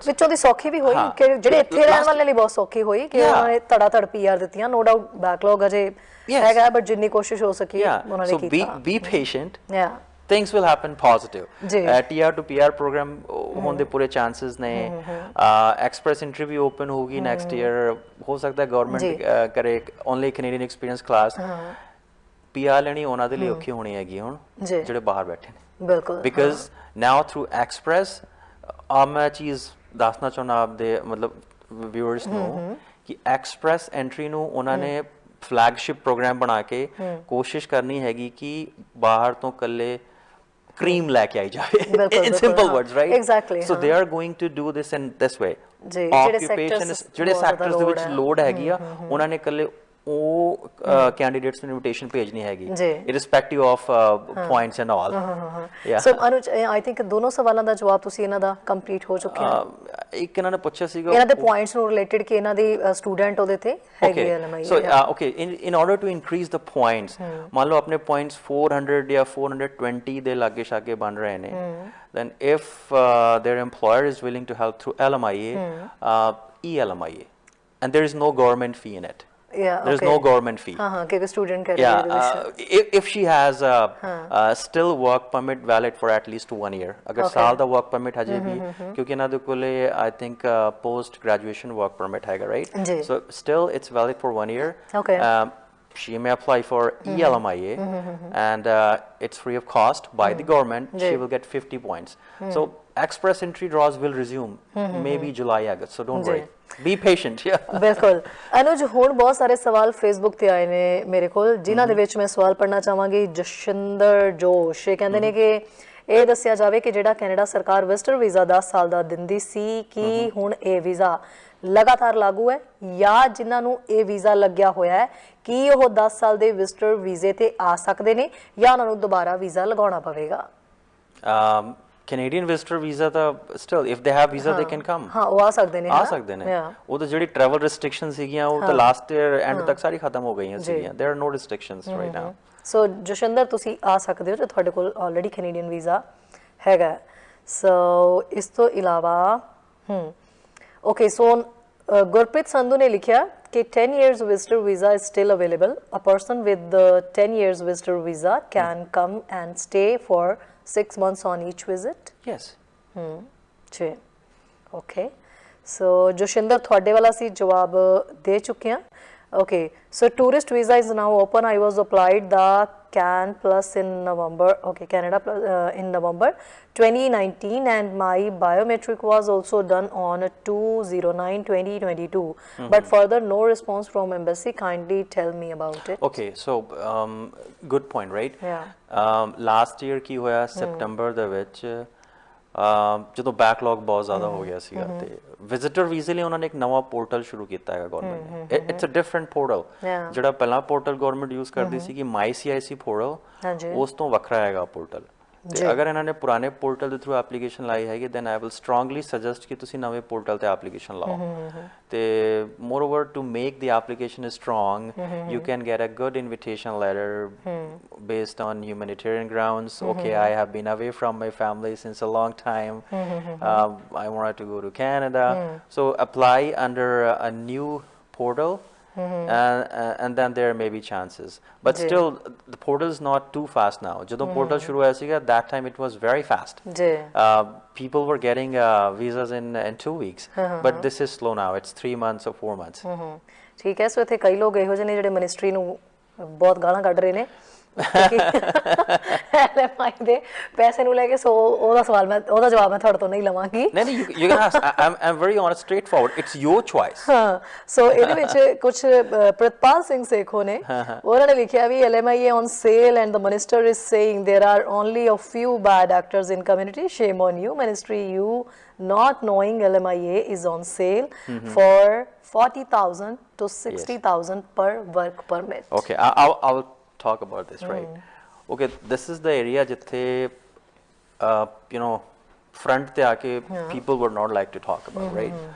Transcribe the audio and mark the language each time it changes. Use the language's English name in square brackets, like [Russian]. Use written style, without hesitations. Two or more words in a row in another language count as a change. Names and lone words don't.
[Punjabi] ਵਿੱਚੋਂ ਦੀ ਸੌਖੀ ਵੀ ਹੋਈ ਕਿ ਜਿਹੜੇ ਇੱਥੇ ਰਹਿਣ ਵਾਲੇ ਲਈ ਬਹੁਤ ਸੌਖੀ ਹੋਈ ਕਿ ਉਹਨਾਂ ਨੇ ਧੜਾ ਧੜ ਪੀਆਰ ਦਿੱਤੀਆਂ। [English] no doubt backlog [Punjabi] ਅਜੇ ਹੈਗਾ, ਬਟ ਜਿੰਨੀ ਕੋਸ਼ਿਸ਼ ਹੋ ਸਕੀ ਉਹਨਾਂ ਨੇ ਕੀਤਾ। [English] so be patient, things will happen positive. TR to PR program [Punjabi] ਹੋਣ ਦੇ ਪੂਰੇ ਚਾਂਸਸ ਨੇ। [English] express entry ਵੀ ਓਪਨ ਹੋਊਗੀ next year, [Punjabi] ਹੋ ਸਕਦਾ [English] ਗਵਰਨਮੈਂਟ ਕਰੇ only Canadian experience class. [Punjabi] PR ਲੈਣੀ ਉਹਨਾਂ ਦੇ ਲਈ ਔਖੀ ਹੋਣੀ ਹੈਗੀ ਹੁਣ ਜਿਹੜੇ ਬਾਹਰ ਬੈਠੇ ਨੇ। ਬਿਲਕੁਲ, [English] because now through express [Punjabi] ਮੈਂ ਚੀਜ਼ ਦੱਸਣਾ ਚਾਹੁੰਦਾ ਆਪਦੇ ਮਤਲਬ ਵਿਊਅਰਸ ਨੂੰ ਕਿ [English] express entry [Punjabi] ਨੂੰ ਉਹਨਾਂ ਨੇ [English] flagship program [Punjabi] ਬਣਾ ਕੇ ਕੋਸ਼ਿਸ਼ ਕਰਨੀ ਹੈਗੀ ਕਿ ਬਾਹਰ ਤੋਂ ਕੱਲੇ cream ਲੈ ਕੇ ਆਈ ਜਾਵੇ [English] in simple words, right? Exactly. So they are going to do this in this way. [Punjabi] Occupation ਜਿਹੜੇ ਸੈਕਟਰਸ ਦੇ ਵਿੱਚ ਲੋਡ ਹੈਗੀ ਆ ਉਹਨਾਂ ਨੇ ਕੱਲੇ ਉਹ ਕੈਂਡੀਡੇਟਸ ਨੂੰ ਇਨਵੀਟੇਸ਼ਨ ਭੇਜਣੀ ਹੈਗੀ [English] irrespective of points and all. [Punjabi] ਸੋ ਅਨੁਜ, [English] I think [Punjabi] ਦੋਨੋਂ ਸਵਾਲਾਂ ਦਾ ਜਵਾਬ ਤੁਸੀਂ ਇਹਨਾਂ ਦਾ ਕੰਪਲੀਟ ਹੋ ਚੁੱਕਿਆ। ਇੱਕ ਇਹਨਾਂ ਨੇ ਪੁੱਛਿਆ ਸੀਗਾ ਇਹਨਾਂ ਦੇ ਪੁਆਇੰਟਸ ਨੂੰ ਰਿਲੇਟਡ ਕਿ ਇਹਨਾਂ ਦੀ ਸਟੂਡੈਂਟ ਉਹਦੇ ਤੇ ਹੈਗੇ ਐਲਐਮਆਈ। [English] so okay, in order to increase the points, [Punjabi] ਮੰਨ ਲਓ ਆਪਣੇ ਪੁਆਇੰਟਸ 400 ਜਾਂ 420 ਦੇ ਲਾਗੇ ਸ਼ਾਗੇ ਬਣ ਰਹੇ ਨੇ, [English] then if their employer is willing to help through LMIA, ELMIA, and there is no government fee in it. There's no government fee. Because student category if she has still work permit valid for at least 1 year, [Punjabi] ਅਗਰ ਸਾਲ ਦਾ [English] work permit [Punjabi] ਹਜੇ ਵੀ ਕਿਉਂਕਿ ਨਾ ਦੇ ਕੋਲੇ [English] I think post graduation work permit [Punjabi] हैगा, right? [English] So still it's valid for 1 year. She may apply for ELMIA and it's free of cost by the government. She will get 50 points. So express entry draws will resume maybe July, August, so don't worry. Be patient. [Punjabi] ਬਿਲਕੁਲ। ਅਨੁਜ, ਹੁਣ ਬਹੁਤ ਸਾਰੇ ਸਵਾਲ ਫੇਸਬੁੱਕ ਤੇ ਆਏ ਨੇ ਮੇਰੇ ਕੋਲ, ਜਿਨ੍ਹਾਂ ਦੇ ਵਿੱਚ ਮੈਂ ਸਵਾਲ ਪੜ੍ਹਨਾ ਚਾਹਾਂਗੀ। ਜਸ਼ਿੰਦਰ ਜੋਸ਼ ਇਹ ਕਹਿੰਦੇ ਨੇ ਕਿ ਇਹ ਦੱਸਿਆ ਜਾਵੇ ਕਿ ਜਿਹੜਾ ਕੈਨੇਡਾ ਸਰਕਾਰ ਵਿਜ਼ਟਰ ਵੀਜ਼ਾ 10 ਸਾਲ ਦਾ ਦਿੰਦੀ ਸੀ, ਕਿ ਹੁਣ ਇਹ ਵੀਜ਼ਾ ਲਗਾਤਾਰ ਲਾਗੂ ਹੈ, ਜਾਂ ਜਿਨ੍ਹਾਂ ਨੂੰ ਇਹ ਵੀਜ਼ਾ ਲੱਗਿਆ ਹੋਇਆ ਹੈ ਕਿ ਉਹ 10 ਸਾਲ ਦੇ ਵਿਜ਼ਟਰ ਵੀਜ਼ੇ ਤੇ ਆ ਸਕਦੇ ਨੇ, ਜਾਂ ਉਹਨਾਂ ਨੂੰ ਦੁਬਾਰਾ ਵੀਜ਼ਾ ਲਗਾਉਣਾ ਪਵੇਗਾ? [English] Canadian visitor visa ਤਾਂ still if they have visa they can come. [Punjabi] ਉਹ ਆ ਸਕਦੇ ਨੇ, ਆ ਸਕਦੇ ਨੇ। ਉਹ ਤਾਂ ਜਿਹੜੀ [English] travel restrictions [Punjabi] ਸੀਗੀਆਂ ਉਹ ਤਾਂ [English] last year end [Punjabi] ਤੱਕ ਸਾਰੀ ਖਤਮ ਹੋ ਗਈਆਂ ਸੀਗੀਆਂ। [English] there are no restrictions right now. [Punjabi] ਸੋ ਜਸ਼ਿੰਦਰ, ਤੁਸੀਂ ਆ ਸਕਦੇ ਹੋ ਜੇ ਤੁਹਾਡੇ ਕੋਲ [English] already Canadian visa [Punjabi] ਹੈਗਾ। ਸੋ ਇਸ ਤੋਂ ਇਲਾਵਾ [English] okay, so [Punjabi] ਗੁਰਪ੍ਰੀਤ ਸੰਧੂ ਨੇ ਲਿਖਿਆ ਕਿ [English] 10 years visitor visa is still available. A person with the 10 years visitor visa can come and stay for 6 months on each visit. Yes. [Punjabi] ਜੀ [English] okay. so [Punjabi] ਜੋਸ਼ਿੰਦਰ, ਤੁਹਾਡੇ ਵਾਲਾ ਸੀ ਜਵਾਬ ਦੇ ਚੁੱਕੇ ਹਾਂ। [English] Okay, so tourist visa is now open. I was applied the CAN Plus in November. Okay, Canada Plus in November 2019, and my biometric was also done on 2/09/2022. But further, no response from embassy. Kindly tell me about it. Okay, so good point, right? Yeah. Last year [Punjabi] ਕੀ ਹੋਇਆ September ਦੇ ਵਿੱਚ ਜਦੋਂ ਬੈਕਲੌਗ ਬਹੁਤ ਜ਼ਿਆਦਾ ਹੋ ਗਿਆ ਸੀਗਾ ਤੇ ਵਿਜ਼ਿਟਰ ਵੀਜ਼ੇ ਲਈ ਉਹਨਾਂ ਨੇ ਇੱਕ ਨਵਾਂ ਪੋਰਟਲ ਸ਼ੁਰੂ ਕੀਤਾ ਹੈਗਾ ਗਵਰਨਮੈਂਟ ਨੇ। [English] it's a different portal. [Punjabi] ਜਿਹੜਾ ਪਹਿਲਾਂ ਪੋਰਟਲ ਗਵਰਨਮੈਂਟ ਯੂਜ਼ ਕਰਦੀ ਸੀ ਕਿ [English] my CIC portal, [Punjabi] ਉਸ ਤੋਂ ਵੱਖਰਾ ਹੈਗਾ ਪੋਰਟਲ। ਤੇ ਅਗਰ ਇਹਨਾਂ ਨੇ ਪੁਰਾਣੇ ਪੋਰਟਲ ਦੇ ਥਰੂ ਐਪਲੀਕੇਸ਼ਨ ਲਾਈ ਹੈਗੀ [English] then I will strongly suggest [Punjabi] ਕਿ ਤੁਸੀਂ ਨਵੇਂ ਪੋਰਟਲ ਤੇ ਐਪਲੀਕੇਸ਼ਨ ਲਾਓ। [English] ਤੇ moreover to make the application strong you can get a good invitation letter based on humanitarian grounds. Okay, I have been away from my family since a long time. I wanted to go to Canada. So apply under a new portal. And then there may be chances, but still the portal is not too fast now. ਜਦੋਂ portal [Punjabi] ਸ਼ੁਰੂ ਹੋਇਆ ਸੀਗਾ [English] that time it was very fast. People were getting visas in 2 weeks, but this is slow now. It's 3 months or 4 months. [Punjabi] ਠੀਕ ਹੈ। ਸੋ ਇੱਥੇ ਕਈ ਲੋਕ ਇਹੋ ਜਿਹੇ ਨੇ ਜਿਹੜੇ ਮਿਨਿਸਟਰੀ ਨੂੰ ਬਹੁਤ ਗਾਲਾਂ ਕੱਢ ਰਹੇ ਨੇ LMI ਦੇ ਪੈਸੇ ਨੂੰ ਲੈ ਕੇ ਸੋ ਉਹਦਾ ਸਵਾਲ ਮੈਂ ਉਹਦਾ ਜਵਾਬ ਮੈਂ ਤੁਹਾਡੇ ਤੋਂ ਨਹੀਂ ਲਵਾਂਗੀ। [English] ਨਹੀਂ you can ask. I'm very honest, straightforward. It's your choice. [Punjabi] ਹਾਂ ਸੋ ਇਹਦੇ ਵਿੱਚ ਕੁਝ ਪ੍ਰਿਤਪਾਲ ਸਿੰਘ ਸੇਖੋ ਨੇ ਉਹਨਾਂ ਨੇ ਲਿਖਿਆ ਵੀ [English] LMI on sale and the minister is saying there are only a few bad actors in community. Shame on you, ministry, you not knowing LMIA is on sale for 40,000 to 60,000 per work permit. Okay, I'll talk about this, right? Okay, this is the area jithe you know front [Punjabi] ਤੇ ਆ ਕੇ [English] people would not like to talk about, right?